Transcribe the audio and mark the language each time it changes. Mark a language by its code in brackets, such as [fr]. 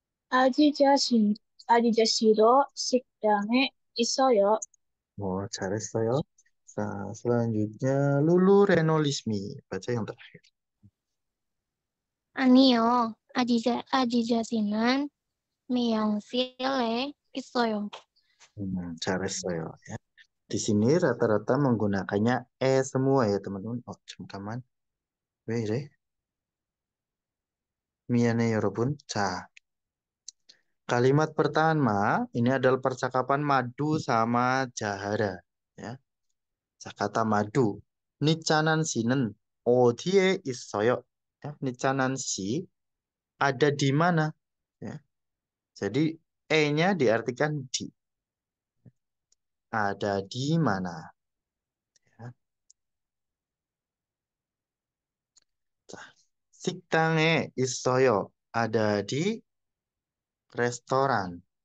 [ko] 아지자씨도 식당에 있어요. 잘했어요. [id] 자, selanjutnya Lulu Renolismi. Baca yang terakhir. [ko] 아니요. 아지자씨는 미용실에 있어요. 잘했어요. Ya. [id] Di sini rata-rata menggunakannya semua ya teman-teman. [ko] 잠깐만. 왜 이래? 미안해 여러분. [id] 자, kalimat pertama ini adalah percakapan Madu sama Jahara. Ya. Kata Madu. [ko] 니짜난 씨는 어디에 있어요? [id] Ya, 니짜난 씨 ada di mana? Ya. Jadi E-nya diartikan di. Ada di mana? Ya. [ko] 식당에 있어요. [id] Ada di restoran.